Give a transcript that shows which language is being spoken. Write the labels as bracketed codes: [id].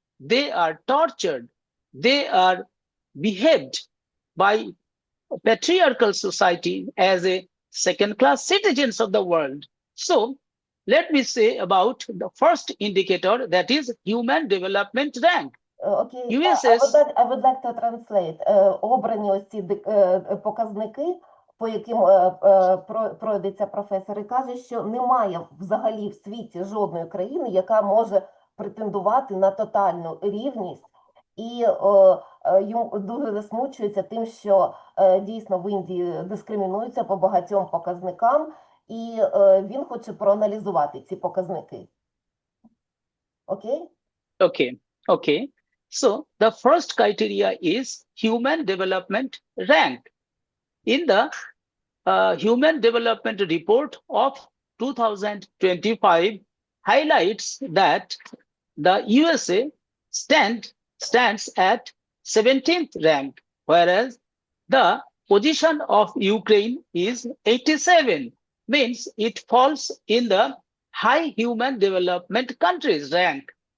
[en] They are tortured. They are behaved by patriarchal society as a second-class citizens of the world. So let me say about the first indicator, that is human development rank. Okay, USS. I would like to translate. [uk] Обрані ось ці показники, по яким пройдеться професор, і каже, що немає взагалі в світі жодної країни, яка може претендувати на тотальну рівність. І йому дуже засмучується тим, що дійсно в Індії дискримінуються по багатьом показникам, і він хоче проаналізувати ці показники. Окей? [en] Okay. So the first criteria is human development rank. In the Human Development Report of 2025 highlights that the USA stands at 17th rank, whereas the position of Ukraine is 87, means it falls in the high human development countries rank.